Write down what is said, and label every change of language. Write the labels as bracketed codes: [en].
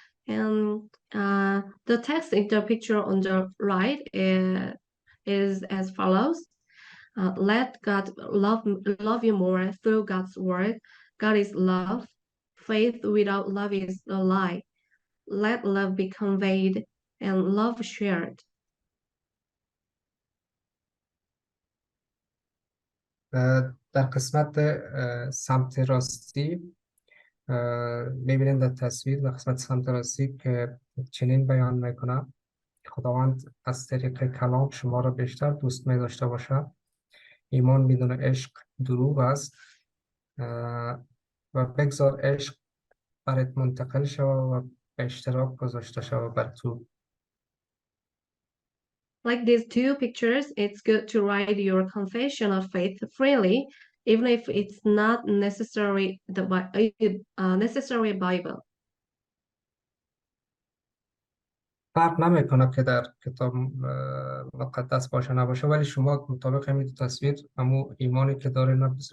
[en] And the text in the picture on the right is as follows. Let God love you more through God's word. God is love. Faith without love is a lie. Let love be conveyed and love shared. [fa] در قسمت سمت راستی میبینید در تصویر در قسمت سمت راستی که چنین بیان میکنه: خداوند از طریق کلام شما را بیشتر دوست می داشته باشه. ایمان بدون عشق دروغ است و بگذار عشق برات منتقل شود و به اشتراک گذاشته شود بر تو. [en] Like these two pictures, it's good to write your confession of faith freely, even if it's not necessarily necessary Bible. [fa] فرق نمیکنه که در کتاب مقدس باشه نباشه، ولی شما مطابق همین تصویر همون ایمانی که دارین به صورت